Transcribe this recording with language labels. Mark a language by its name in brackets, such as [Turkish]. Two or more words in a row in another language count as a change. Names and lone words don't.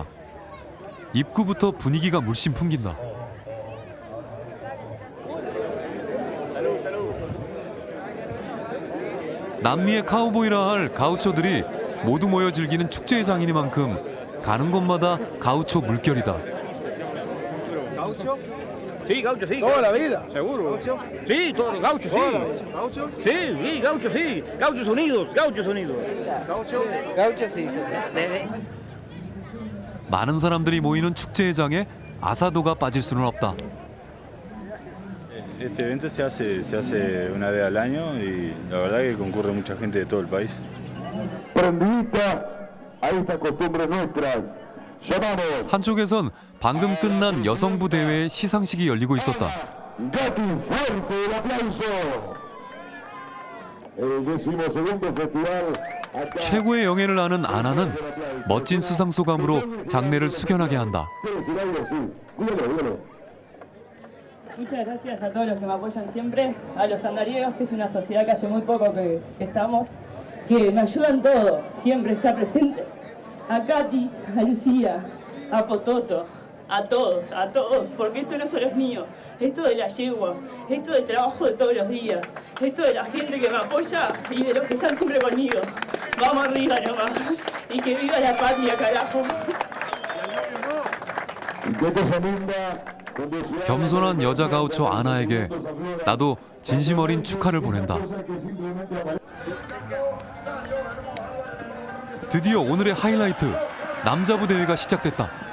[Korean] 입구부터 분위기가 물씬 풍긴다. 남미의 카우보이라 할 가우초들이 모두 모여 즐기는 축제의 장이니만큼 가는 곳마다 가우초 물결이다. [Spanish] ¿Gaucho? Sí, gaucho, sí. ¿Toda la vida? ¿Seguro? Sí, todos los gauchos, sí. ¿Gauchos? Sí, gauchos, sí. Gauchos unidos, gauchos unidos. Gauchos sí. [Korean] 많은 사람들이 모이는 축제의 장에 아사도가 빠질 수는 없다. [Spanish] Este evento se hace una vez al año y la verdad que concurre mucha gente de todo el país. Prendidita a estas costumbres nuestras. Llamamos. [Korean] 한쪽에선 방금 끝난 여성부 대회의 시상식이 열리고 있었다. [Spanish] Gatti, fuerte el aplauso. El 12º festival. [Korean] 최고의 영예를 아는 아나는 멋진 수상 소감으로 장례를 숙연하게 한다. [Spanish] Muchas gracias a todos los que me apoyan siempre, a los andariegos, que es una sociedad que hace muy poco que estamos, que me ayudan todo, siempre está presente, a Katy, a Lucía, a Pototo, a todos, porque esto no solo es mío, esto de la yegua, esto del trabajo de todos los días, esto de la gente que me apoya y de los que están siempre conmigo. Vamos arriba nomás, y que viva la patria, carajo. [Korean] 겸손한 여자 가우초 아나에게 나도 진심 어린 축하를 보낸다. 드디어 오늘의 하이라이트, 남자부 대회가 시작됐다.